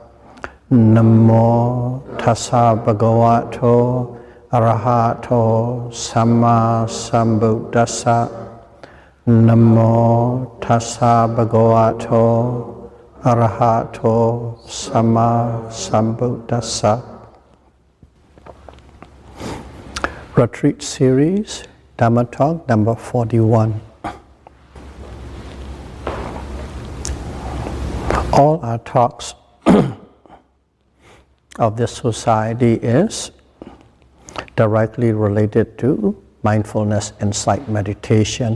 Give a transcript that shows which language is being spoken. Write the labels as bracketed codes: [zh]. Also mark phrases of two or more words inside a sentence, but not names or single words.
[pi] Namo tassa bhagavato arahato samma sambuddhassa. Namo tassa bhagavato arahato samma sambuddhassa. [en] Retreat series, Dhamma talk number 41. All our talks of this society is directly related to mindfulness, insight, meditation.